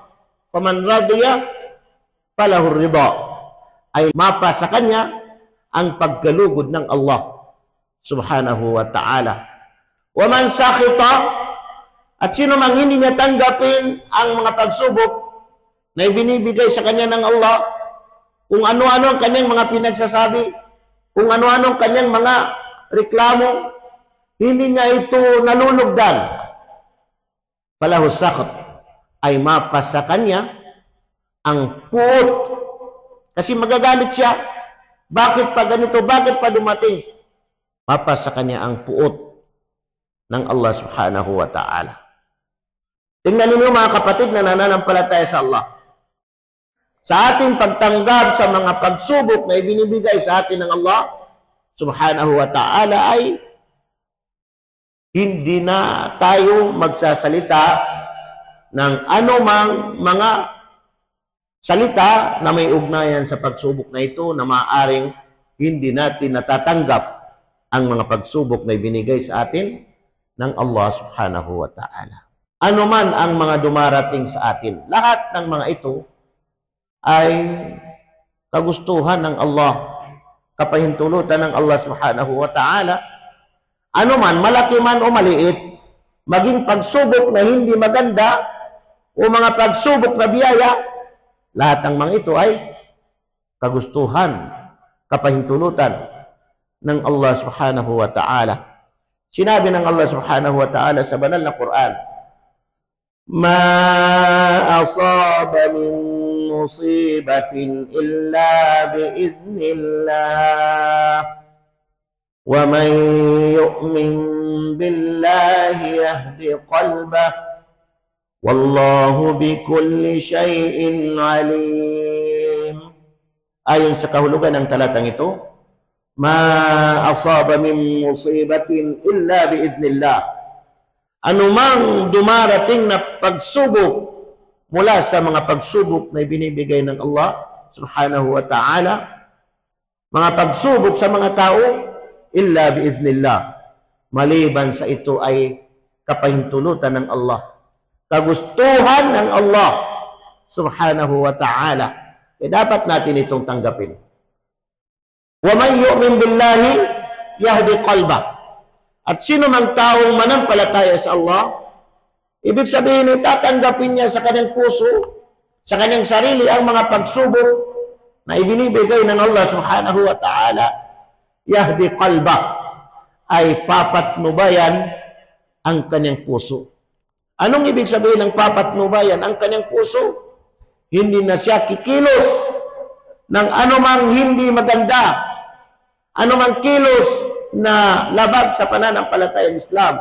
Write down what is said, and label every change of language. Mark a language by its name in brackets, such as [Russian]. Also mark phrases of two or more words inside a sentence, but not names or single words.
[Arabic] فمن رضي فله الرضا. [Filipino] Ay mapa sa kanya ang pagkalugod ng Allah [Arabic] سبحانه وتعالى. ومن سخط, [Filipino] at sino mang hindi niya tanggapin ang mga pagsubok na ibinibigay sa kanya ng Allah, kung ano-ano ang kanyang mga pinagsasabi, kung ano-ano ang kanyang mga reklamo, hindi niya ito nalulugdan, [Arabic] فله السخط, [Filipino] ay mapa sa kanya ang puot. Kasi magagalit siya. Bakit pa ganito? Bakit pa dumating? Mapa sa kanya ang puot ng Allah [Arabic] سبحانه وتعالى. [Filipino] Tingnan ninyo mga kapatid na nananampalataya sa Allah. Sa ating pagtanggap sa mga pagsubok na ibinibigay sa atin ng Allah [Arabic] سبحانه وتعالى [Filipino] ay hindi na tayo magsasalita ng anumang mga salita na may ugnayan sa pagsubok na ito na maaaring hindi natin natatanggap ang mga pagsubok na ibinigay sa atin ng Allah [Arabic] سبحانه وتعالى. [Filipino] Ano man ang mga dumarating sa atin, lahat ng mga ito ay kagustuhan ng Allah, kapahintulutan ng Allah [Arabic] سبحانه وتعالى. [Filipino] Ano man, malaki man o maliit, maging pagsubok na hindi maganda o mga pagsubok na biyaya, lahat ng mga ito ay kagustuhan, kapahintulutan ng Allah [Arabic] سبحانه وتعالى. [Filipino] Sinabi ng Allah [Arabic] سبحانه وتعالى [Filipino] sa banal na Quran, [Arabic] "ما أصاب من مصيبة إلا بإذن الله. وَمَنْ يُؤْمِنْ بِاللَّهِ يَهْدِ قَلْبَهُ وَاللَّهُ بِكُلِّ شَيْءٍ عَلِيمٌ." [Filipino] Ayon sa kahulugan ng talatang ito, [Arabic] "ما أصاب من مصيبة إلا بإذن الله." [Filipino] Anumang dumarating na pagsubok mula sa mga pagsubok na ibinibigay ng Allah [Arabic] سبحانه وتعالى, [Filipino] mga pagsubok sa mga tao, [Arabic] إلا بإذن الله, [Filipino] maliban sa ito ay kapahintulutan ng Allah, kagustuhan ng Allah [Arabic] سبحانه وتعالى. [Filipino] Dapat natin itong tanggapin. [Arabic] ومن يؤمن بالله يهد قلبه. [Filipino] At sino mang taong manampalataya sa Allah, ibig sabihin ay tatanggapin niya sa kanyang puso, sa kanyang sarili ang mga pagsubok na ibinibigay ng Allah [Arabic] سبحانه وتعالى. يهد قلبه, [Filipino] ay papatnubayan ang kanyang puso. Anong ibig sabihin ng papatnubayan ang kanyang puso? Hindi na siya kikilos ng anumang hindi maganda, anumang kilos na labag sa pananampalatayang Islam.